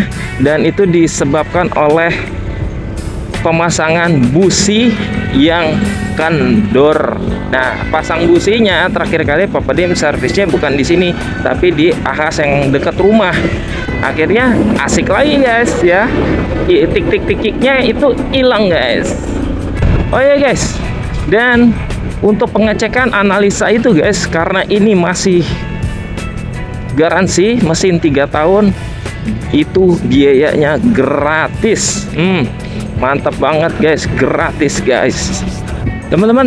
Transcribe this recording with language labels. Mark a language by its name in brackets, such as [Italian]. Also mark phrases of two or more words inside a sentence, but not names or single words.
[Indonesian] Dan itu disebabkan oleh pemasangan busi yang kendor. Nah, pasang businya terakhir kali Papa Dim servisnya bukan di sini, tapi di Ahas yang dekat rumah. Akhirnya asik lagi guys ya, tik-tik-tiknya itu hilang guys. Oh ya guys, dan untuk pengecekan analisa itu guys, karena ini masih garansi mesin 3 tahun, itu biayanya gratis. Mantap banget guys, gratis guys teman-teman.